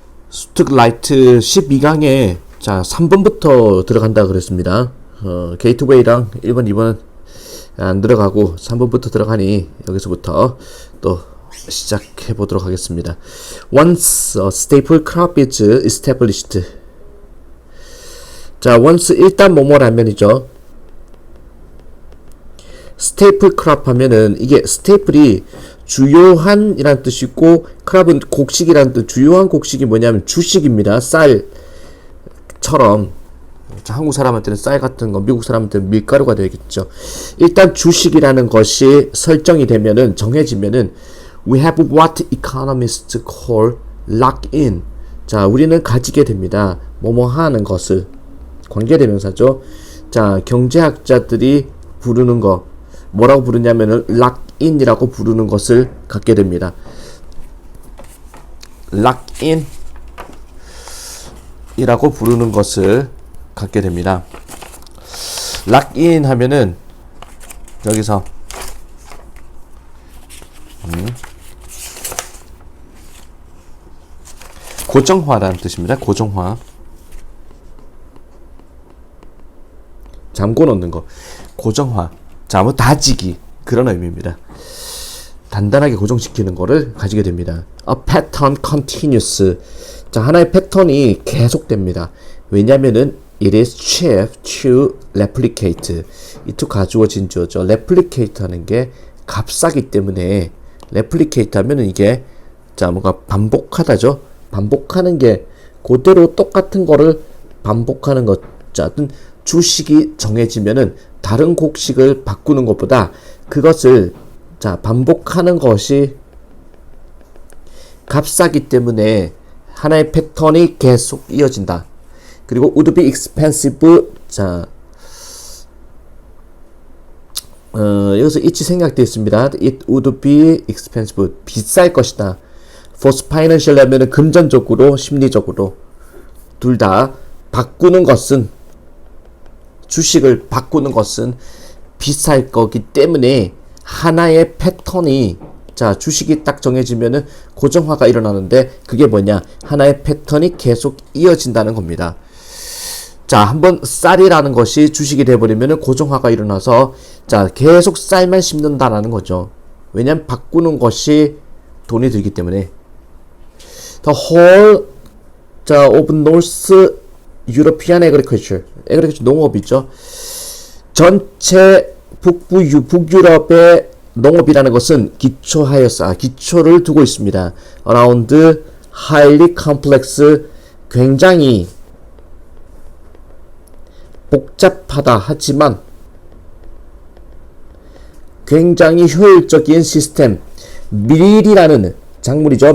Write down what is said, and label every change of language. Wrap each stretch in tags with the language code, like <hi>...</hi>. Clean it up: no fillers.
<ko>스툭 라이트 12강에 자 3번부터 들어간다 그랬습니다. 게이트웨이랑 1번, 2번 안 들어가고 3번부터 들어가니 여기서부터 또 시작해 보도록 하겠습니다.</ko> <en>Once a staple crop is established.</en> <ko>자, once 일단 뭐뭐라면이죠. staple crop 하면은 이게 staple이 주요한 이란 뜻이고 크랍은 곡식이란 뜻. 주요한 곡식이 뭐냐면 주식입니다. 쌀처럼. 자, 한국 사람한테는 쌀 같은 거, 미국 사람한테는 밀가루가 되겠죠. 일단 주식이라는 것이 설정이 되면은, 정해지면은</ko> <en>we have what economists call lock in.</en> <ko>자, 우리는 가지게 됩니다. 뭐뭐 하는 것을. 관계대명사죠. 자, 경제학자들이 부르는 거 뭐라고 부르냐면은 lock in이라고 부르는 것을 갖게 됩니다. lock in 이라고 부르는 것을 갖게 됩니다. lock in 하면은 여기서 고정화라는 뜻입니다. 고정화. 잠궈 놓는 거. 고정화. 자, 뭐 다지기. 그런 의미입니다. 단단하게 고정시키는 거를 가지게 됩니다.</ko> <en>A pattern continues.</en> <ko>자, 하나의 패턴이 계속됩니다. 왜냐면은</ko> <en>it is cheap to replicate.</en> <ko>이 to 가주어진 주어죠. replicate 하는 게 값싸기 때문에 replicate 하면은 이게 자, 뭔가 반복하다죠. 반복하는 게 그대로 똑같은 거를 반복하는 것. 자, 어떤 주식이 정해지면은 다른 곡식을 바꾸는 것보다 그것을 자 반복하는 것이 값싸기 때문에 하나의 패턴이 계속 이어진다. 그리고</ko> <en>would be expensive.</en> <ko>자, 여기서 it이 생략되어 있습니다.</ko> <en>It would be expensive.</en> <ko>비쌀 것이다.</ko> <en>for financial</en> <ko>하면은 금전적으로, 심리적으로 둘 다 바꾸는 것은 주식을 바꾸는 것은 비쌀 거기 때문에 하나의 패턴이 자 주식이 딱 정해지면은 고정화가 일어나는데 그게 뭐냐 하나의 패턴이 계속 이어진다는 겁니다. 자, 한번 쌀이라는 것이 주식이 돼버리면은 고정화가 일어나서 자 계속 쌀만 심는다라는 거죠. 왜냐면 바꾸는 것이 돈이 들기 때문에.</ko> <en>The whole 자 of North European agriculture</en> <ko>농업이죠. 전체 북유럽의 농업이라는 것은 기초하여서 기초를 두고 있습니다.</ko> <en>Around highly complex</en> <ko>굉장히 복잡하다 하지만 굉장히 효율적인 시스템 밀이라는 작물이죠.</ko>